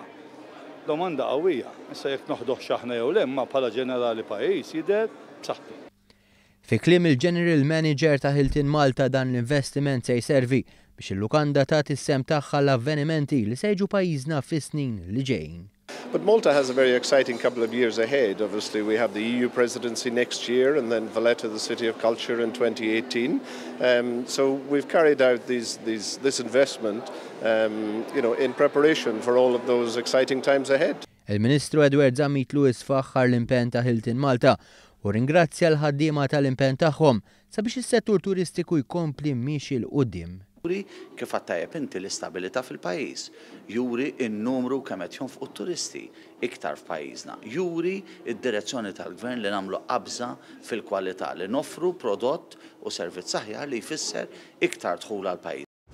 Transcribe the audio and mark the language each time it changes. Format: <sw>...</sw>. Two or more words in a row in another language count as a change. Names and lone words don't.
<mt>Domanda qawwija. Issa jekk noħduh x'aħna jew le, imma bħala ġenerali pajjiż jidher b'saħħtu. Fi kliem il-</mt> <en>General Manager</en> <mt>ta' Hilton Malta dan l-investiment se jservi biex il-lukanda tagħti is-sem tagħha l-avvenimenti li se jiġu pajjiżna fis-snin li ġejjin.</mt> <en>But Malta has a very exciting couple of years ahead. Obviously, we have the EU presidency next year and then Valletta, the City of Culture, in 2018. So we've carried out this investment in preparation for all of those exciting times ahead.</en> <mt>Il-Ministru Edward Zamit Lewis faħħar l-impenn ta' Hilton Malta u ringrazzja l-ħaddiema tal-impenn tagħhom sabiex is-settur turistiku jkompli miexi l-qudiem. Juri kif għattajab inti l-istabilità fil-pajjiż, juri n-numru kemm qed jonfqu t-turisti iktar f'pajjiżna, juri id-direzzjoni tal-gvern li nagħmlu qabża fil-kwalità li noffru prodott u servizz aħjar li jfisser iktar dħul għall-pajjiż.</mt>